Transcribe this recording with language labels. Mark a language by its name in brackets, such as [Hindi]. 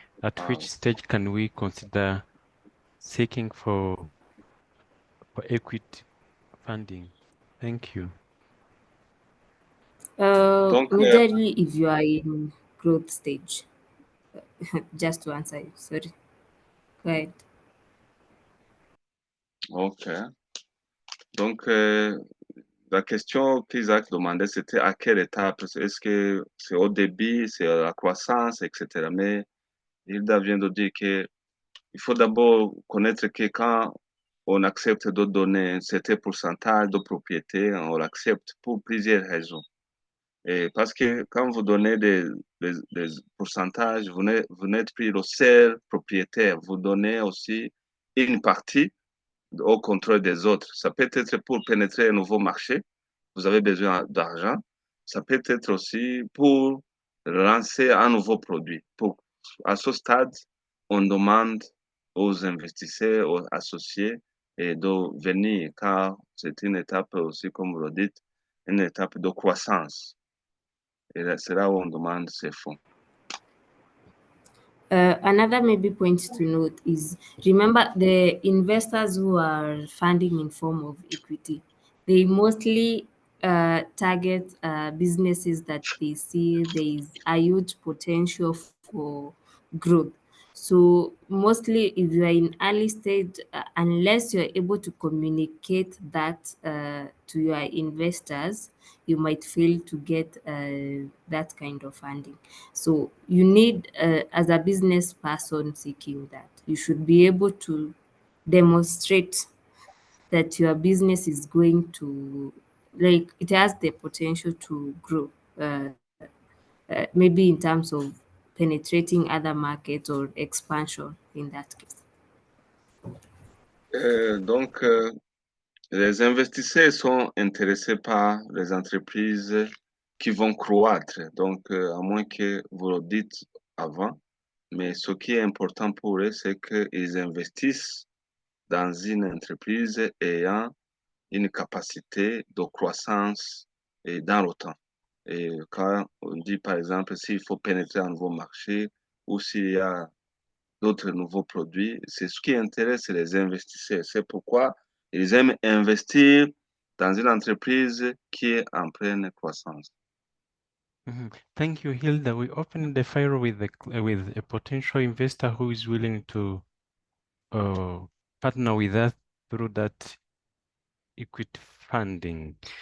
[English] At which stage can we consider seeking for equity funding? Thank you. [French] Donc, [English] Majorly if you are in growth stage. Just to answer you, sorry. Go ahead. OK. [French] Donc, la question qu'Isaac demandait, c'était à quelle étape? Est-ce que c'est au début, c'est à la croissance, etc. Mais Hilda vient de dire qu'il faut d'abord connaître que quand on accepte de donner un certain pourcentage de propriété, on l'accepte pour plusieurs raisons. Et parce que quand vous donnez des pourcentages, vous n'êtes plus le seul propriétaire. Vous donnez aussi une partie au contrôle des autres. Ça peut être pour pénétrer un nouveau marché. Vous avez besoin d'argent. Ça peut être aussi pour lancer un nouveau produit. À ce stade, on demande aux investisseurs, aux associés, et de venir, car c'est une étape aussi, comme vous le dites, une étape de croissance. Et c'est là où on demande ces fonds. [English] Another maybe point to note is, remember, the investors who are funding in form of equity, they mostly target businesses that they see there is a huge potential for growth. So mostly if you are in early stage, unless you're able to communicate that to your investors, you might fail to get that kind of funding. So you need, as a business person seeking that, you should be able to demonstrate that your business is going to, like, it has the potential to grow, maybe in terms of penetrating other markets or expansion in that case. [French] Donc, les investisseurs sont intéressés par les entreprises qui vont croître. Donc, à moins que vous le dites avant, mais ce qui est important pour eux, c'est qu'ils investissent dans une entreprise ayant une capacité de croissance et dans le temps. Et quand on dit, par exemple, s'il faut pénétrer un nouveau marché ou s'il y a d'autres nouveaux produits, c'est ce qui intéresse les investisseurs. C'est pourquoi ils aiment investir dans une entreprise qui est en pleine croissance. [English] Thank you, Hilda. We open the file with a potential investor who is willing to partner with us through that equity funding.